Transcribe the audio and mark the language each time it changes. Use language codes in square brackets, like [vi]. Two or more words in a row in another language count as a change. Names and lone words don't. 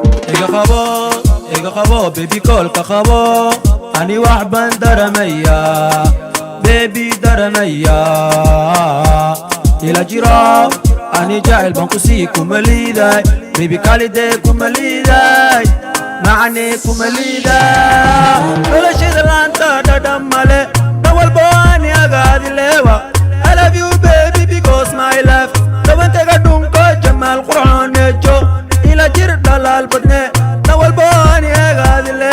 [so] Iga qabo, iga qabo, [en] baby, call [so] ka qabo. Ani wax baan daramayaa. Baby, daranaya. Ila jiro, ani jacayl baan ku sii kuma liiday. Baby, kalidee kuma liiday. Macane kuma liiday. Noloshayda laanta dhadhan male. Dhan walbo ani agaadi leewa. [en] I love you, baby, because my life. [so] Dawantayga dhunko, jamaal qurxoon eejo. Ila jir dhalaal badne. Dhan walbo ani agaadi